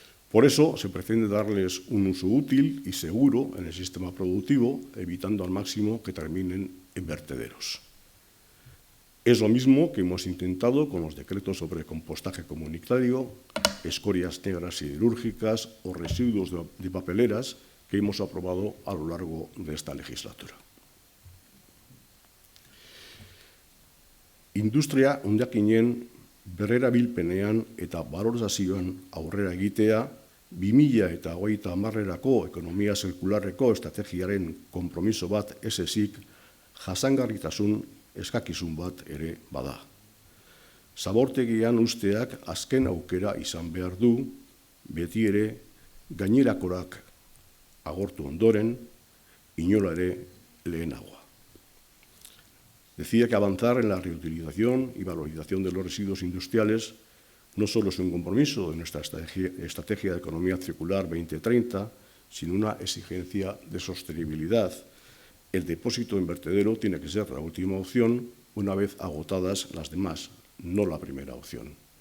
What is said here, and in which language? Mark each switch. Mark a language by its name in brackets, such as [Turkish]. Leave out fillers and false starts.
[Spanish] Por eso se pretende darles un uso útil y seguro en el sistema productivo, evitando al máximo que terminen en vertederos. Es lo mismo que hemos intentado con los decretos sobre compostaje comunitario, escorias negras siderúrgicas o residuos de papeleras que hemos aprobado a lo largo de esta legislatura. [Basque] Industria hondakinen berrerabilpenean eta balorazioan aurrera egitea 2030erako ekonomia zirkularreko estrategiaren konpromiso bat ez ezik jasangarritasun eskakizun bat ere bada. Zabortegian usteak azken aukera izan behar du, beti ere gainerakorak agortu ondoren, inola ere lehenagoa. [Spanish] Decía que avanzar en la reutilización y valorización de los residuos industriales no solo es un compromiso de nuestra Estrategia de Economía Circular 2030, sino una exigencia de sostenibilidad. El depósito en vertedero tiene que ser la última opción una vez agotadas las demás, no la primera opción.